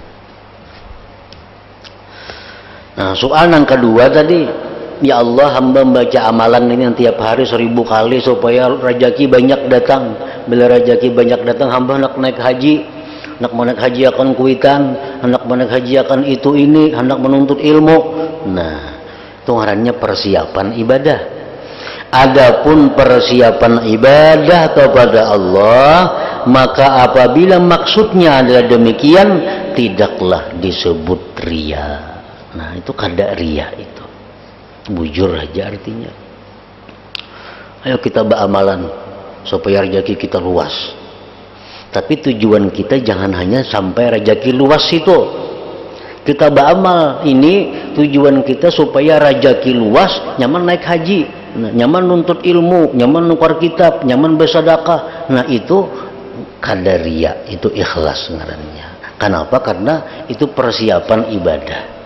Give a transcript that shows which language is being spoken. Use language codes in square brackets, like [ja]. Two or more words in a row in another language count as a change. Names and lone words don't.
[bjn] Nah, soal yang kedua tadi, ya Allah, hamba membaca amalan ini yang tiap hari 1000 kali supaya rezeki banyak datang. Bila rezeki banyak datang, hamba hendak naik haji, hendak naik haji akan kuitan, hendak naik haji akan itu ini, hendak menuntut ilmu. Nah, itu ngarannya persiapan ibadah. [ms] Adapun persiapan ibadah kepada Allah, maka apabila maksudnya adalah demikian, tidaklah disebut riya. [bjn] Nah, itu kada riya itu. Bujur aja artinya. Ayo kita beramalan supaya rezeki kita luas. Tapi tujuan kita jangan hanya sampai rezeki luas itu. Kita beramal ini tujuan kita supaya rezeki luas, nyaman naik haji, nyaman nuntut ilmu, nyaman nukar kitab, nyaman bersedekah. Nah, itu kada riya, itu ikhlas ngarannya. Kenapa? Karena itu persiapan ibadah.